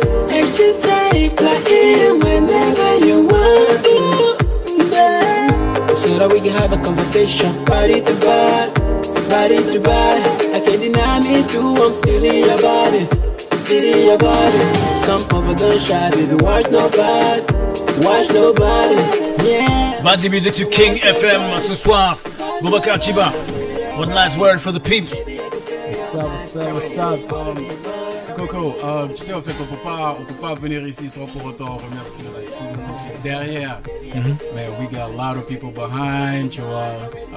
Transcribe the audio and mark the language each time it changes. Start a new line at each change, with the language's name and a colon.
English: Extra safe, like in whenever you want to. So that we can have a conversation. Body to body. body to body. I can't deny me too, I'm feeling your body. Feeling your body. Come over, don't shy, baby, watch nobody. Watch nobody, yeah.
French: Vanzi Music sur King FM ce soir.
English: Boubacar Chiba, one last word for the people. What's up?
French: Coco, tu sais, en fait, on peut pas venir ici sans pour autant remercier like, tout le monde qui est derrière.
English: Man, we got a lot of people behind,
French: tu vois.